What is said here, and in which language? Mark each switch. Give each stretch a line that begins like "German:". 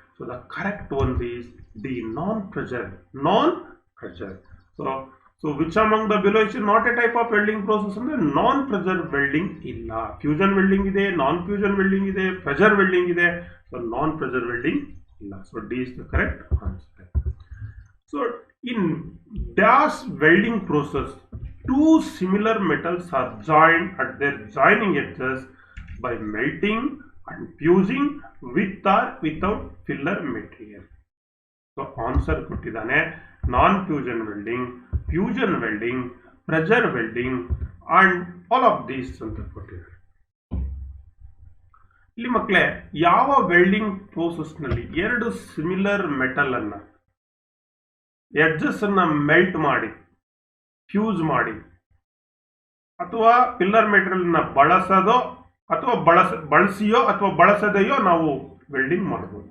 English: So the correct one is the non pressure. Non pressure. So which among the below is not a type of welding process
Kannada: ಅಂದ್ರೆ ನಾನ್ pressure welding ಇಲ್ಲ. Fusion welding ಇದೆ, ನಾನ್ fusion welding ಇದೆ, pressure welding ಇದೆ. So ನಾನ್ pressure welding ಇಲ್ಲ.
English: So D is the correct answer. So in dash welding process, two similar metals are joined at their joining edges by melting and fusing with or without filler material.
Kannada: So answer ಕೊಟ್ಟಿದ್ದಾನೆ ನಾನ್ fusion welding, fusion welding, pressure welding
English: and all of these
Kannada: ಅಂತ ಕೊಟ್ಟಿದ್ದಾರೆ. ಇಲ್ಲಿ ಮಕ್ಕಳೇ, ಯಾವ welding process ನಲ್ಲಿ ಎರಡು similar metal ಅನ್ನ edges ಅನ್ನ ಮೆಲ್ಟ್ ಮಾಡಿ, ಫ್ಯೂಸ್ ಮಾಡಿ, ಅಥವಾ ಪಿಲ್ಲರ್ ಮೆಟೀರಿಯಲ್ ನ ಬಳಸೋದೋ ಅಥವಾ ಬಳಸಿಯೋ ಅಥವಾ ಬಳಸದೆಯೋ ನಾವು ವೆಲ್ಡಿಂಗ್ ಮಾಡಬಹುದು.